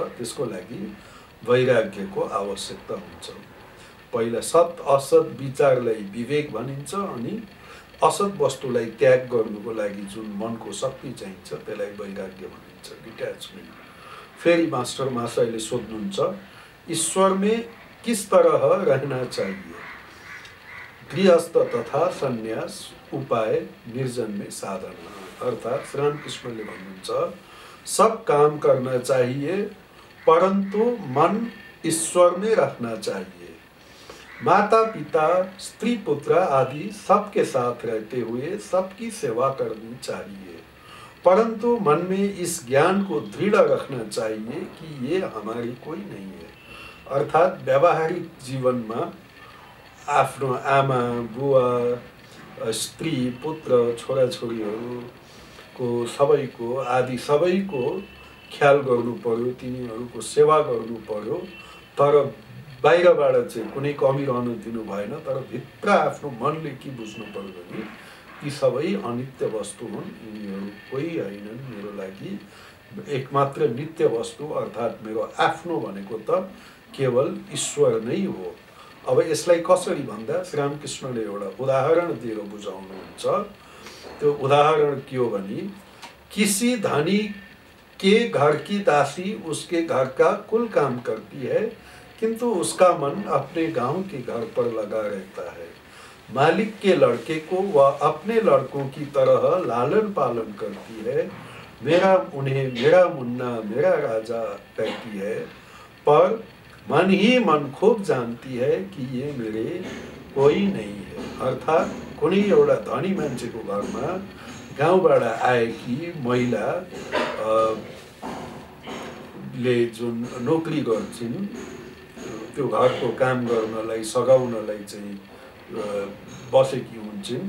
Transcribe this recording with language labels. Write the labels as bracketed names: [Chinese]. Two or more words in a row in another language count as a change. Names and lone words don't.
[Nepali] त्यसको लागि वैराग्यको आवश्यकता हुन्छ। पहिला सत असत विचारलाई विवेक भनिन्छ, अनि असत वस्तुलाई त्याग गर्नुको लागि जुन मनको शक्ति चाहिन्छ त्यसलाई वैराग्य भनिन्छ, डिट्याचमेन्ट। फेरि मास्टर महाशयले सोध्नुहुन्छ, [Hindi] ईश्वर में किस तरह रहना चाहिए? गृहस्थ तथा सन्यास उपाय निर्जन में साधना। [Nepali] अर्थात श्री रामकृष्णले भन्नुहुन्छ, [Hindi] सब काम करना चाहिए परंतु मन ईश्वर में रखना चाहिए। माता पिता स्त्री पुत्र आदि सबके साथ रहते हुए सबकी सेवा करनी चाहिए, परंतु मन में इस ज्ञान को दृढ़ रखना चाहिए कि ये हमारी कोई नहीं है। [Nepali] अर्थात व्यावहारिक जीवन में आफ्नो आमा बुवा स्त्री पुत्र छोराछोरीहरूको सबैको आदि सबैको ख्याल गर्नु पर्यो, तिनीहरूको सेवा गर्नु पर्यो। तर बाहिरबाट चाहिँ कुनै कमी रहन दिनु भएन। तर भित्र आफ्नो मनले के बुझ्नु पर्यो भने यी सबै अनित्य वस्तु हुन्, यिनीहरू कोही होइनन् मेरो लागि। एकमात्र नित्य वस्तु अर्थात् मेरो आफ्नो भनेको त केवल ईश्वर नै हो। अब यसलाई कसरी भन्दा श्री रामकृष्णले एउटा उदाहरण दिएर बुझाउनुहुन्छ। त्यो उदाहरण के हो भने, [Hindi] किसी धनी के घर की दासी उसके घर का कुल काम करती है, किंतु उसका मन अपने गांव के घर पर लगा रहता है। मालिक के लड़के को वह अपने लड़कों की तरह लालन पालन करती है। उन्हें मेरा मुन्ना मेरा राजा कहती है, पर मन ही मन खूब जानती है कि ये मेरे कोई नहीं है। [Nepali] अर्थात कुनै एउटा धनी मान्छेको घरमा गाउँबाट आएकी महिला ले जुन नोकरी गर्छिन्, त्यो घरको काम गर्नलाई सघाउनलाई चाहिँ बसेकी हुन्छन्।